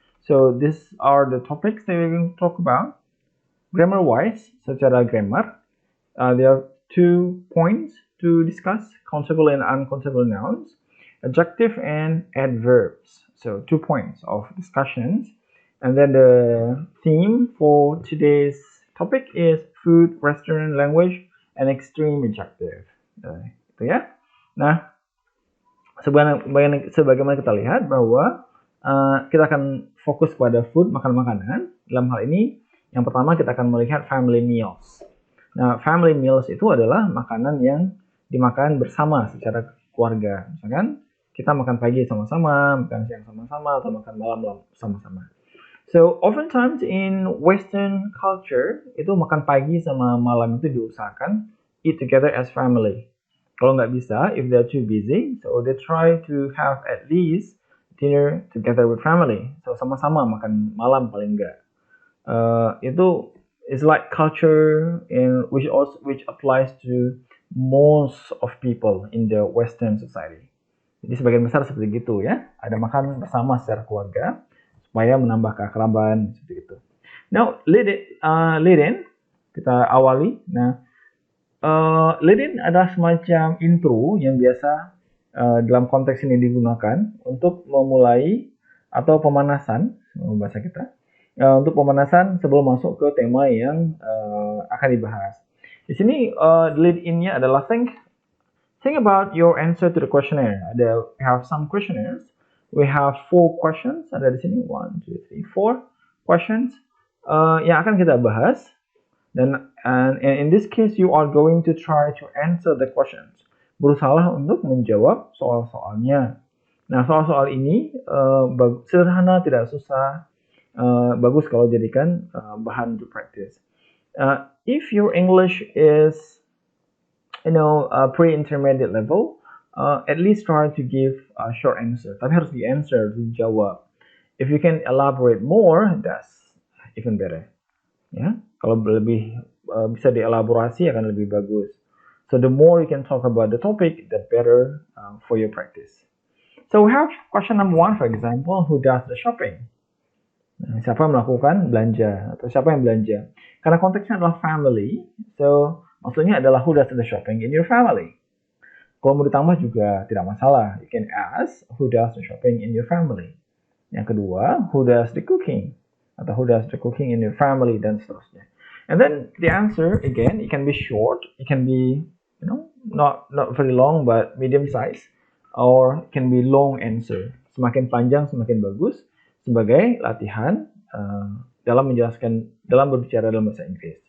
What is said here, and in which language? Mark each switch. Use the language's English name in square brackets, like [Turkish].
[English] So these are the topics that we're going to talk about. Grammar-wise, secara grammar, there are 2 points to discuss: countable and uncountable nouns, adjective and adverbs. So 2 points of discussions. And then the theme for today's topic is food, restaurant, language, and extreme adjective. [Indonesian] Itu ya. Nah, sebagaimana kita lihat bahwa kita akan fokus pada food, makan-makanan. Dalam hal ini, yang pertama kita akan melihat family meals. Nah, family meals itu adalah makanan yang dimakan bersama secara keluarga. Misalkan kita makan pagi sama-sama, makan siang sama-sama, atau makan malam sama-sama. [English] So, oftentimes in Western culture, itu makan pagi sama malam itu diusahakan eat together as family. Kalau nggak bisa, if they're too busy, so they try to have at least dinner together with family. So, sama-sama makan malam paling nggak. Itu is like culture in which applies to most of people in the Western society. [Indonesian] Jadi sebagian besar seperti itu ya. Ada makan bersama secara keluarga supaya menambah keakraban seperti itu. Now, lead in kita awali. Nah, lead in adalah semacam intro yang biasa dalam konteks ini digunakan untuk memulai atau pemanasan bahasa kita. Untuk pemanasan sebelum masuk ke tema yang akan dibahas. [English] Di sini lead in-nya adalah think about your answer to the questionnaire. We have some questionnaires. We have 4 questions. [Indonesian] Ada di sini 1, 2, 3, 4 questions yang akan kita bahas. [English] And in this case, you are going to try to answer the questions. [Indonesian] Berusahalah untuk menjawab soal-soalnya. Nah, soal-soal ini sederhana, tidak susah. Bagus kalau jadikan bahan to practice. [English] If your English is pre-intermediate level, at least try to give a short answer. Tapi harus dijawab. If you can elaborate more, that's even better. [Indonesian] Ya, kalau lebih bisa dielaborasi akan lebih bagus. [English] So the more you can talk about the topic, the better for your practice. So we have question number 1, for example, who does the shopping? [Indonesian] Nah, siapa yang melakukan belanja atau siapa yang belanja? Karena konteksnya adalah family, so maksudnya adalah who does the shopping in your family. Kalau mau ditambah juga tidak masalah. [English] You can ask who does the shopping in your family. Yang kedua, who does the cooking? Atau who does the cooking in your family, dan seterusnya. And then the answer, again, it can be short, it can be, not very long, but medium size, or it can be long answer. [Indonesian] Semakin panjang, semakin bagus, sebagai latihan dalam berbicara dalam bahasa Inggris.